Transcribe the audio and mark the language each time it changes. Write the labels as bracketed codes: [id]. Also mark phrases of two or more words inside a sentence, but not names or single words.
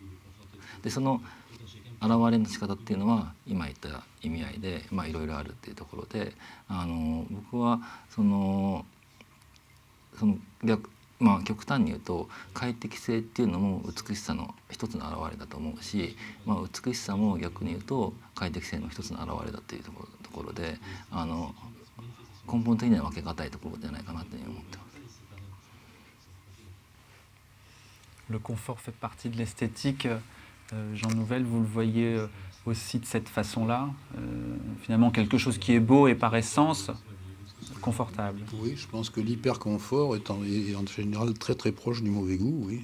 [ja] でその現れの仕方っていうのは今言った意味合いでいろいろあるっていうところで、僕はまあ、極端に言うと快適性っていうのも美しさの一つの表れだと思うし、まあ、美しさも逆に言うと快適性の一つの表れだというところで根本的には分けがたいところじゃないかなというふうに思ってます。 [fr] Le confort fait partie de l'esthétique. Jean Nouvel, vous le voyez aussi de cette façon-là. Finalement, quelque chose qui est beau et par essence confortable. Oui, je pense que l'hyperconfort est en général très très proche du mauvais goût, oui.